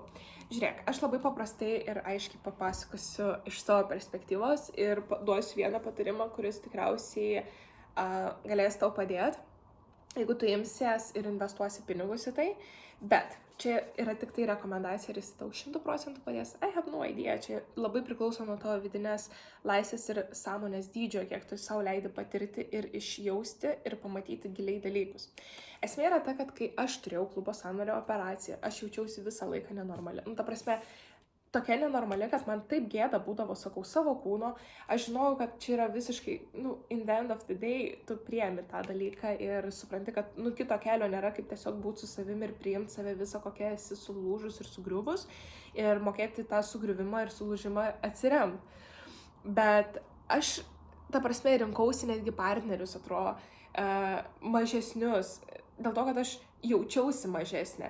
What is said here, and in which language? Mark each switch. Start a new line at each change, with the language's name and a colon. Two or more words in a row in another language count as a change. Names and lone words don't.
Lithuanian: Žiūrėk, aš labai paprastai ir aiškiai papasakosiu iš savo perspektyvos ir duosiu vieną patarimą, kuris tikriausiai galės tau padėti, jeigu tu imsies ir investuosi pinigus į tai. Bet čia yra tik tai rekomendacija ir jis tau 100% padės.
English: I have no idea.
Lithuanian: Čia labai priklauso nuo tavo vidinės laisvės ir sąmonės dydžio, kiek tu sau leidi patirti ir išjausti ir pamatyti giliai dalykus. Esmė yra ta, kad kai aš turėjau klubo sąnario operaciją, aš jaučiausi visą laiką nenormali. Ta prasme, tokia nenormali, kad man taip gėda būdavo, sakau, savo kūno. Aš žinojau, kad čia yra visiškai,
English: in the end of the day,
Lithuanian: tu priemi tą dalyką ir supranti, kad, kito kelio nėra, kaip tiesiog būti su savimi ir priimti save visą, kokia esi sulūžus ir sugriuvus ir mokėti tą sugriuvimą ir sulūžimą atsiremti. Bet aš, ta prasme, rinkausi netgi partnerius, atrodo, mažesnius, dėl to, kad aš jaučiausi mažesnė.